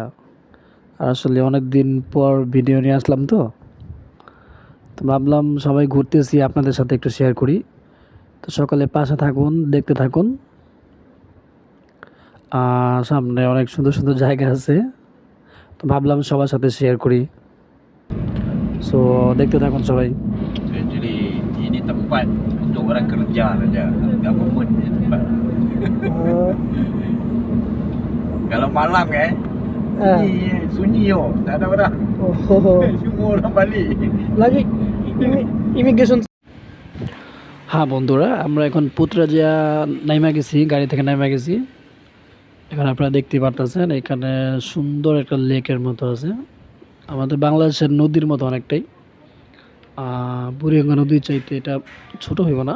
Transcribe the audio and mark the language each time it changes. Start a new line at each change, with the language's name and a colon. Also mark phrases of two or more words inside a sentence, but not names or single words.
Bangla: আর আসলে অনেক দিন পর ভিডিও নিয়ে আসলাম, তো ভাবলাম সবাই ঘুরতেছি আপনাদের সাথে একটু শেয়ার করি। তো সকালে পাশে থাকুন, দেখতে থাকুন। সামনে অনেক সুন্দর সুন্দর জায়গা আছে, তো ভাবলাম সবার সাথে শেয়ার করি। সো দেখতে থাকুন সবাই।
Malay: Jadi ini tempat untuk orang kerja saja, government ni tempat. Kalau malam kan, ini sunyi yo, tak ada orang. Semua orang balik. lagi ইমিগ্রেশন।
Bangla: হ্যাঁ বন্ধুরা, আমরা এখন পুত্রাজিয়া নাইমা গেছি, গাড়ি থেকে নাইমা গেছি। এখানে আপনারা দেখতে পারতেছেন, এখানে সুন্দর একটা লেকের মতো আছে, আমাদের বাংলাদেশের নদীর মতো অনেকটাই। বুড়িগঙ্গা নদীর চাইতে এটা ছোট হইব না।